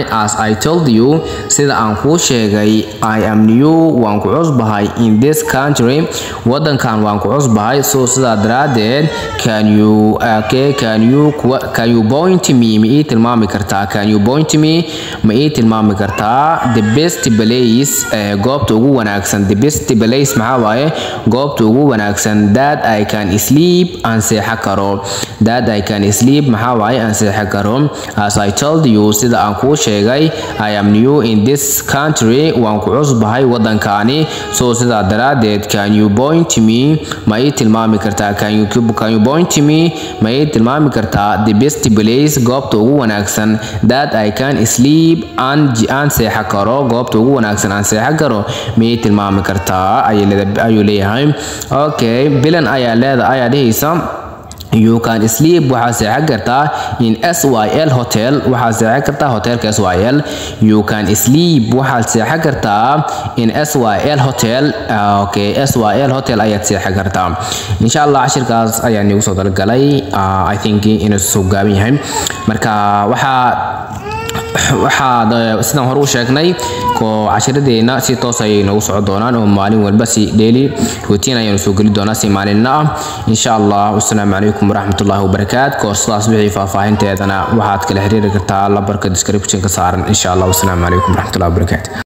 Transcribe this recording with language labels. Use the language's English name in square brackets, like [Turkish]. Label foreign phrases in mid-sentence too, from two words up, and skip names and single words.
[English] As I told you [Somali] sida aan ku sheegay [English] I am new [Somali] waan ku cusbahay [English] in this country [Somali] wadankan waan ku cusbahay. So sida daraadeed [English] can you point me [Somali] ma ii tilmaami kartaa [English] the best place [Somali] goobta ugu wanaagsan wanaagsan [English] the best place [Somali] maxaa waaye goobta ugu wanaagsan [English] that I can sleep [Somali] aan seexan karo [English] that I can sleep [Somali] maxaa waaye aan seexan karo [English] as I told you [Somali] sida aan kuu [English] sheegay I am new in this country [Somali] waan ku cusbahay waddankaani [English] so [Somali] sidaa daraadeed [English] can you point me [Somali] ma ii tilmaami kartaa [English] can you point [Somali] me ma ii tilmaami kartaa [English] the best place [Somali] goobta ugu wanaagsan [English] that I can sleep [Somali] aan seexan karo goobta ugu wanaagsan aan seexan karo ma ii tilmaami kartaa ayuu leeyahay okay bilan ayaa dhehaysa [English] you can sleep [Somali] waxaa seexan kartaa [English] in SYL hotel [Somali] waxaa seexan kartaa hotelka SYL [English] you can sleep [Somali] waxaad seexan kartaa [English] in SYL hotel [Somali] okay SYL hotel ayaad seexan kartaa [Arabic] إن شاء الله [Somali] cashirkaas ayaa nagu soo dalgalay [English] I think [Somali] inuu soo gaaban yahay marka waxaad sidaan hore u sheegnay cashiradeena si toos ay noogu socon doonaan oo maalin walba si [English] daily routine [Somali] ayaan soo geli doonaa si maalinna ah [Arabic] إن شاء الله والسلام عليكم ورحمة الله وبركاته [Somali] koorsadaas wixii faahfaahinteedana waxaad kala xiriiri kartaa lambarka description ka saaran [Arabic] إن شاء الله والسلام عليكم ورحمة الله وبركاته